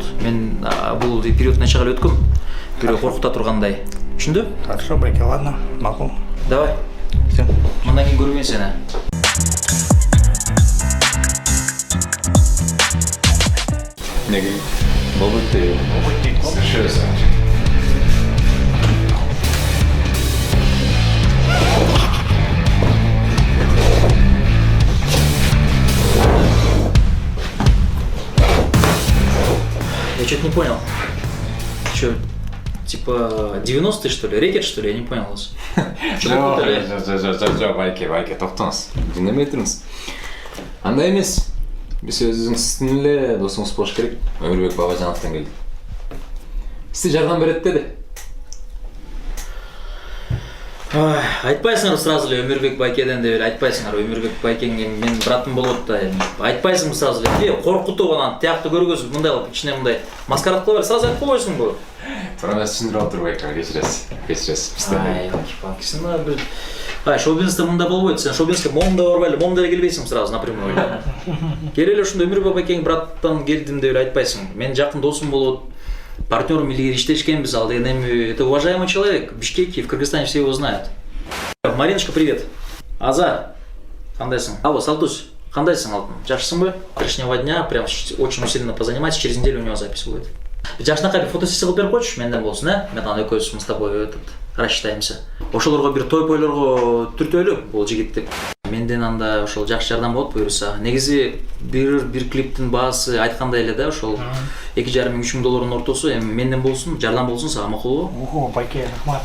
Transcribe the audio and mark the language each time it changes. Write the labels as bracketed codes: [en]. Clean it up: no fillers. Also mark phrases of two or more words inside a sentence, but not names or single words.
[ky] Мен бул период нече кале өткөм. Бирөө коркута тургандай. Түшүндү? [ru] Хорошо, байке, ладно, макул. Давай. Всё. [ky] Мындан кийин көрбөйм сени. Неге? Болбойт дейби? Болбойт дейт го. [ru] Совершенно. Я что-то не понял. Что, типа 90-е что ли? Рекет что ли? Я не понял вас. [ky] Жок, байке, токтоңуз. Dinlemей туруңуз. Андай эмес. Биз өзүңүздүн эле досуңуз болуш керек. Өмүрбек Бабажановдон келди. Сизге жардам берет деди. Айтпайсыңар сразу эле Өмүрбек байкеден деп эле айтпайсыңар. Өмүрбек байкеңге мен братым болот да эми. Айтпайсың сразу эле. Коркутуп анан тиякты көргөзүп мындай кылып кичине мындай маскарад кыла бер. Сразу айтып койбойсуңбу? Туура эмес түшүндүрүп отур байке, кечиресиз. Шоу-бизнесте мындай болбойт. Сен шоу-бизнеске момда барбай эле, момда эле келбейсиң [ru] сразу напрямую [ky] эле. Келе эле ушундай Өмүрбек байкең браттан келдим деп эле айтпайсың. Мен жакын досум болот. Партнерым илгери иштешкенбиз, ал деген эми [ru] это уважаемый человек. В Бишкеке, в Кыргызстане все его знают. Мариночка, привет. [ky] Аза, кандайсың? Алло, Салтусь, кандайсың алтын? Жакшысыңбы? [ru] Завтрашнего дня прям очень усиленно позанимайся, через неделю у него запись будет. [ky] Жакшынакай бир фотосессия кылып берип койчу, менден болсун, Мен аны экөөбүз [ru] мы с тобой рассчитаемся. [ky] Ошолорго бир той-пойлорго түртөйлү бул жигитти. Менден анда ошол жакшы жардам болот буюрса. Негизи бир клиптин баасы айткандай эле да, ошол $2,5–3,000 ортосу эми менден болсун, жардам болсун сага, макулбу? Ого, байке, рахмат.